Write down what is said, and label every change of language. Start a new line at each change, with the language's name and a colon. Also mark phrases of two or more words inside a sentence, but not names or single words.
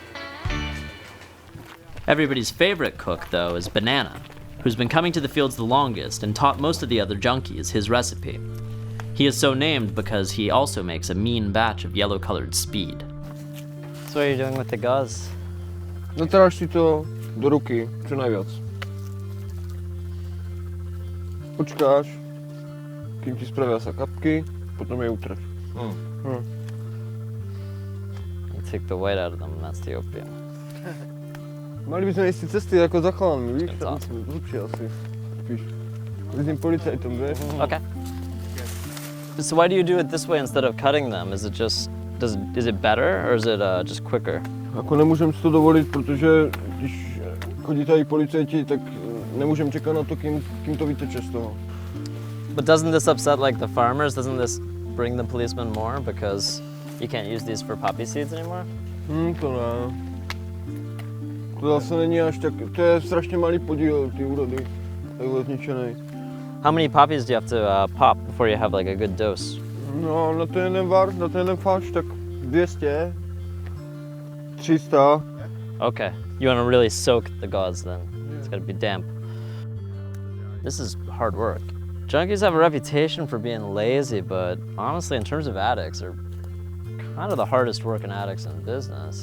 English: Everybody's favorite cook, though, is Banana, who's been coming to the fields the longest and taught most of the other junkies his recipe. He is so named because he also makes a mean batch of yellow-colored speed. So what are you doing with the gauze?
Slovak: Natráš si to do ruky, čo najviac. Počkáš, kým ti spravia sa kapky, potom je utreš.
English: You take the white out of them, and that's the opium.
Slovak: Mali by sme ísť cesty ako za chalanmi, víš?
English: That's awesome.
Slovak: Lepšie asi. Spíš. S tým policajtom, vieš?
English: Okay. So why do you do it this way instead of cutting them? Is it just, is it better, or is it just quicker?
Czech: Ako nemůžem si to dovolit, protože když chodí tady policajti, tak nemůžeme čekat na to, kým to vyteče z toho.
English: But doesn't this upset like the farmers? Doesn't this bring the policemen more because you can't use these for poppy seeds anymore?
Czech: To ne. To zase není až tak, to je strašně malý podíl, ty úrody, takhle zničený.
English: How many poppies do you have to pop before you have like a good dose?
Czech: No, na ten jeden var, na ten jeden fáč, tak 200, 300.
English: Okay, you want to really soak the gauze then. It's got to be damp. This is hard work. Junkies have a reputation for being lazy, but honestly, in terms of addicts, they're kind of the hardest working addicts in business.